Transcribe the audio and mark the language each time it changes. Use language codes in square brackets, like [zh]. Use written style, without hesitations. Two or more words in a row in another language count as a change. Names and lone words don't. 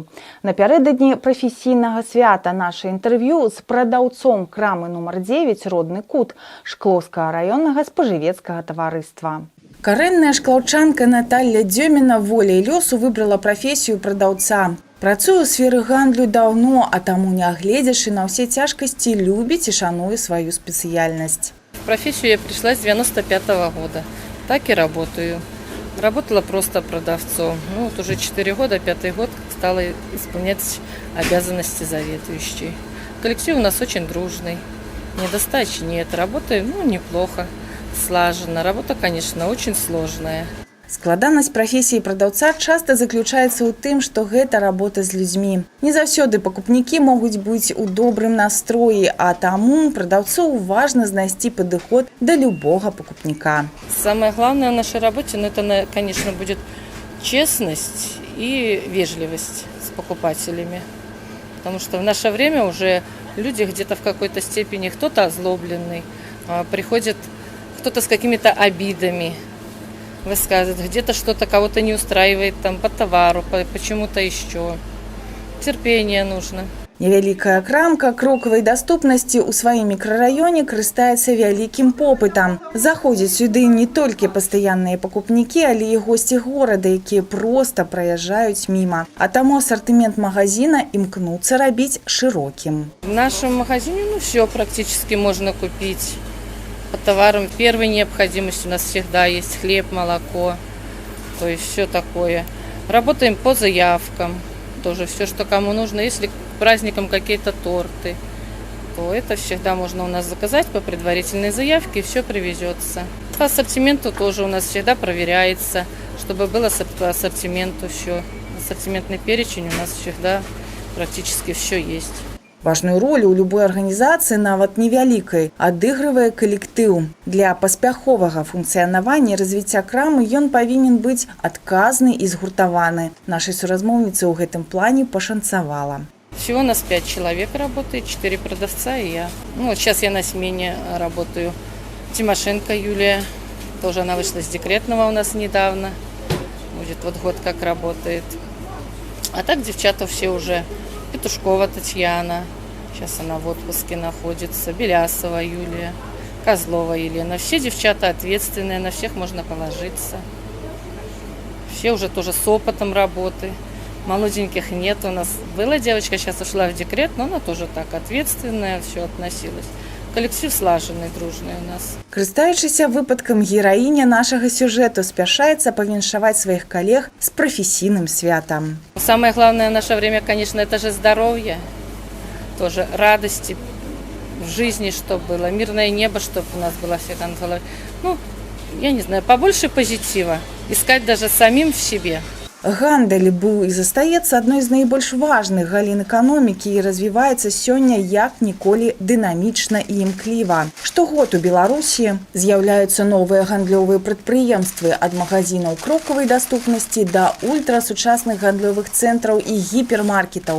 [be] Напярэдадні прафесійнага свята наша інтэрв'ю з прадаўцом крамы нумар 9 «Родны кут» Шклоўскага раённага спажывецкага таварыства. Карэнная шклаўчанка Наталья Дзёміна волей лёсу выбрала прафесію прадаўца. Працуе ў сферы гандлю даўно, а таму, нягледзячы на ўсе цяжкасці, любіць і шануе сваю спецыяльнасць. [ru] В профессию я пришла с 95-го года. Так и работаю. Работала просто продавцом. Вот уже 4 года, 5-й год стала исполнять обязанности заведующей. Коллектив у нас очень дружный. Недостачи нет. Работаем неплохо. Слаженно. Работа, конечно, очень сложная. [be] Складанасць прафесіі прадаўца часта заключаецца ў тым, што гэта работа з людзьмі. Не заўсёды пакупнікі могуць быць у добрым настроі, а таму прадаўцу важна знайсці падыход да любога пакупніка. [ru] Самое главное в нашей работе, это, конечно, будет честность и вежливость с покупателями. Потому что в наше время уже люди где-то в какой-то степени, кто-то озлобленный, приходит кто-то с какими-то обидами, высказывает, где-то что-то кого-то не устраивает там по товару, по чему-то еще. Терпение нужно. [be] Невялікая крамка крокавай даступнасці ў сваім мікрараёне карыстаецца вялікім попытам. Заходзяць сюды не толькі пастаянныя пакупнікі, але і госці горада, якія проста праязджаюць міма. А таму асартымент магазина імкнуцца рабіць шырокім. [ru] В нашем магазине все практически можно купить. По товарам первой необходимости у нас всегда есть хлеб, молоко, то есть все такое. Работаем по заявкам, тоже все, что кому нужно. Если к праздникам какие-то торты, то это всегда можно у нас заказать по предварительной заявке, и все привезется. По ассортименту тоже у нас всегда проверяется, чтобы было по ассортименту все. Ассортиментный перечень у нас всегда практически все есть. [be] Важную роль у любой арганізацыі, нават невялікай, адыгрывае калектыў. Для паспяховага функцыянавання і развіцця крамы ён павінен быць адказны і згуртаваны. Нашай суразмоўніцы ў гэтым плане пашанцавала. [ru] Всего у нас 5 человек работает, 4 продавца и я. Сейчас я на смене работаю. Тимошенко Юлия, тоже она вышла из декретного у нас недавно. Будет год как работает. А так девчата все уже. Петушкова Татьяна, сейчас она в отпуске находится, Белясова Юлия, Козлова Елена. Все девчата ответственные, на всех можно положиться. Все уже тоже с опытом работы. Молоденьких нет у нас. Была девочка, сейчас ушла в декрет, но она тоже так ответственная, все относилась. Коллектив слаженный, дружный у нас. [be] Карыстаючыся выпадкам, гераіня нашага сюжэту спяшаецца павіншаваць сваіх калег з прафесійным святам. [ru] Самое главное в наше время, конечно, это же здоровье, тоже радости в жизни, чтобы было, мирное небо, чтобы у нас было всегда над головой. Я не знаю, побольше позитива, искать даже самим в себе. [be] Гандаль быў і застаецца адной з найбольш важных галін эканомікі і развіваецца сёння як ніколі дынамічна і імкліва. Штогод у Беларусі з'яўляюцца новыя гандлёвыя прадпрыемствы ад магазінаў крокавай даступнасці да ультрасучасных гандлёвых цэнтраў і гіпермаркетаў.